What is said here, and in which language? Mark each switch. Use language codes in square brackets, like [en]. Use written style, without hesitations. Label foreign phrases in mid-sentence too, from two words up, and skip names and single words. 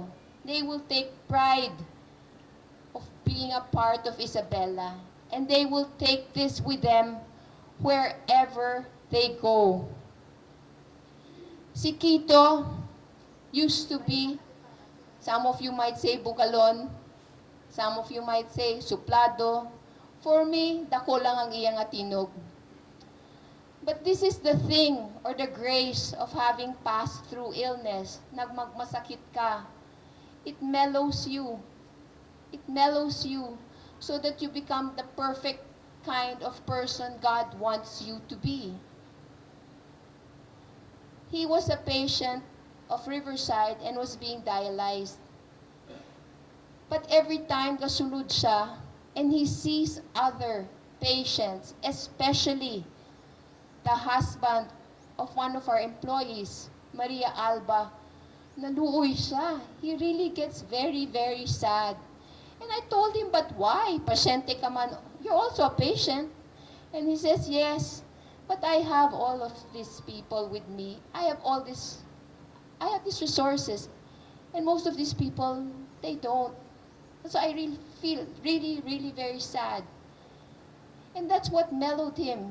[en] They will take pride of being a part of Isabela, and they will take this with them wherever they go. Si Quito used to be, some of you might say bugalon, some of you might say suplado. For me, [ceb] dako lang ang iyang atinog. [en] But this is the thing or the grace of having passed through illness. [ceb] Nagmagmasakit ka. [en] It mellows you. It mellows you so that you become the perfect kind of person God wants you to be. He was a patient of Riverside and was being dialyzed. But every time [ceb] gasulod siya [en] and he sees other patients, especially the husband of one of our employees, [ceb] Maria Alba, naluoy siya. [en] He really gets very, very sad. And I told him, but why? [ceb] Pasyente ka man. [en] You're also a patient. And he says, yes, but I have all of these people with me. I have these resources. And most of these people, they don't. So I really feel really, really very sad. And that's what mellowed him.